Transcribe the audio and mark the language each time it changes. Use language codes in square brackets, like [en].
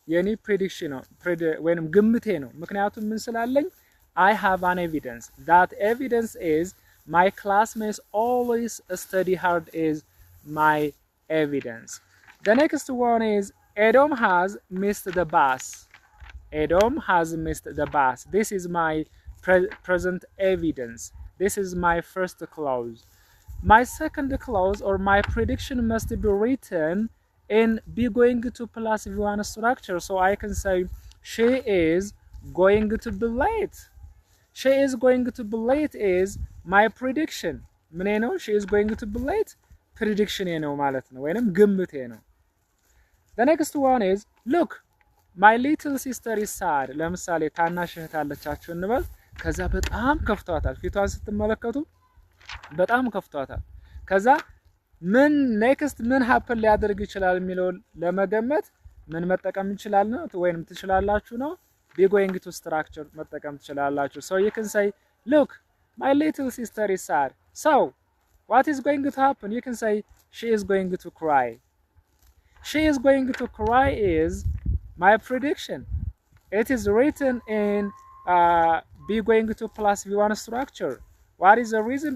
[am] የኔ prediction ነው ወይንም ግምቴ ነው። ምክንያቱም ምን ስላለኝ [en] I have an evidence. That evidence is my classmates always study hard is my evidence. The next one is Edom has missed the bus. Edom has missed the bus. This is my present evidence. This is my first clause. My second clause or my prediction must be written in be going to plus v1 structure. So I can say she is going to be late. She is going to be late is my prediction. [am] ምን ነው? [en] She is going to be late prediction [am] ነው ማለት ነው ወይንም ግምቴ ነው። [en] The next one is look, my little sister is sad. ለምሳሌ ታናሽ እህት አለቻችሁ እንበል። ከዛ በጣም ከፍቷታል። ፊቷን ስትመለከቱ በጣም ከፍቷታል። ከዛ ምን ኔክስት ምን ሀፕን ሊያደርግ ይችላል የሚለው ለመገመት ምን መጠቀም እንችላለን ወይንም ትችላላችሁ ነው? be going to structure [am] መጠቀም ትችላላችሁ። [en] So you can say look, my little sister is sad. So what is going to happen? You can say she is going to cry. She is going to cry is my prediction. it is written in b going to plus v1 structure. What is the reason?